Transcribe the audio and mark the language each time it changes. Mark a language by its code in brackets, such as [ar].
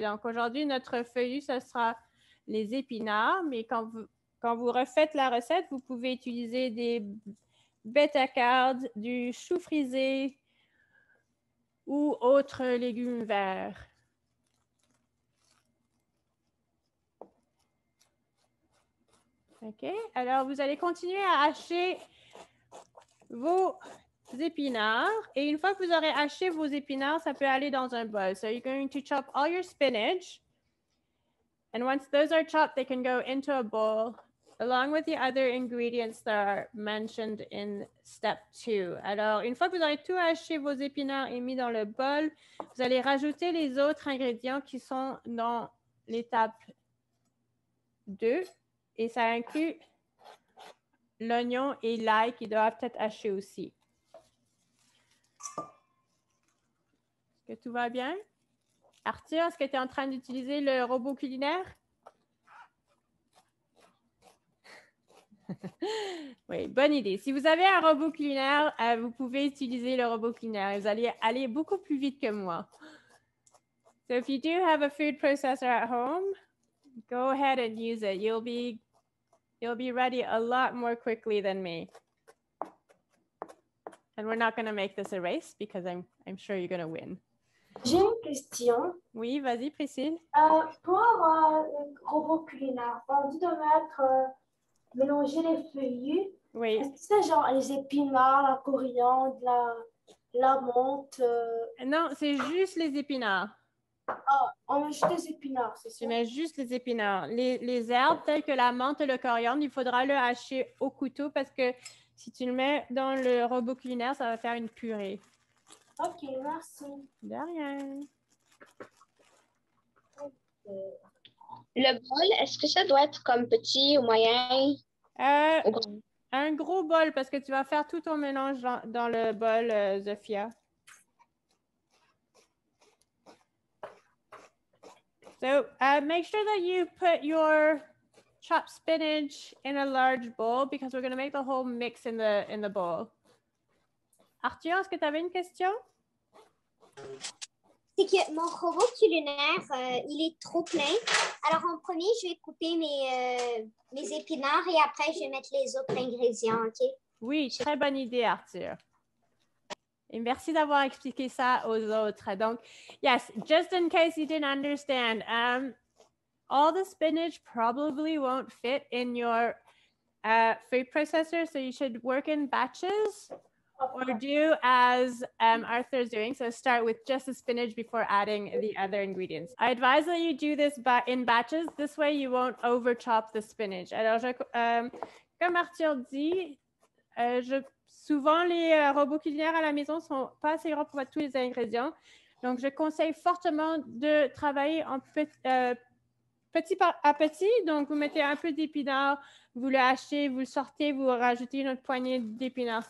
[fr] Donc, aujourd'hui, notre feuillu, ce sera les épinards, mais quand vous refaites la recette, vous pouvez utiliser des bêta-cardes, du chou frisé ou autres légumes verts. OK. Alors, vous allez continuer à hacher vos épinards. Et une fois que vous aurez haché vos épinards, ça peut aller dans un bol. [en] So, you're going to chop all your spinach. And once those are chopped, they can go into a bowl along with the other ingredients that are mentioned in step 2. [fr] Alors, une fois que vous aurez tout haché vos épinards et mis dans le bol, vous allez rajouter les autres ingrédients qui sont dans l'étape 2. Et ça inclut l'oignon et l'ail qui doivent être hachés aussi. Est-ce que tout va bien? Arthur, est-ce que tu es en train d'utiliser le robot culinaire? Oui, bonne idée. Si vous avez un robot culinaire, vous pouvez utiliser le robot culinaire. Vous allez aller beaucoup plus vite que moi. [en] So if you do have a food processor at home, go ahead and use it. You'll be ready a lot more quickly than me. And we're not going to make this a race because I'm sure you're going to win. [fr] J'ai une question. Oui, vas-y, Priscille. Pour le robot culinaire, on dit de mettre, mélanger les feuillus. Oui. Est-ce que c'est genre les épinards, la coriandre, la menthe? Non, c'est juste les épinards. Ah, on met juste les épinards, c'est ça? Tu mets juste les épinards. Les herbes telles que la menthe et le coriandre, il faudra le hacher au couteau parce que si tu le mets dans le robot culinaire, ça va faire une purée. OK, merci. De rien. Le bol, est-ce que ça doit être comme petit ou moyen? Un gros bol parce que tu vas faire tout ton mélange dans le bol, Zofia. [en] So make sure that you put your chopped spinach in a large bowl because we're going to make the whole mix in the bowl. [fr] Arthur, est-ce que tu avais une question? C'est que mon robot culinaire, il est trop plein. Alors, en premier, je vais couper mes épinards et après, je vais mettre les autres ingrédients, OK? Oui, très bonne idée, Arthur. Et merci d'avoir expliqué ça aux autres. Donc, [en] yes, just in case you didn't understand, all the spinach probably won't fit in your food processor, so you should work in batches or do as Arthur's doing. So start with just the spinach before adding the other ingredients. I advise that you do this in batches. This way, you won't over chop the spinach. [fr] Alors, comme Arthur dit, souvent, les robots culinaires à la maison ne sont pas assez grands pour mettre tous les ingrédients. Donc, je conseille fortement de travailler en petit à petit. Donc, vous mettez un peu d'épinards, vous le hachez, vous le sortez, vous rajoutez une autre poignée d'épinards.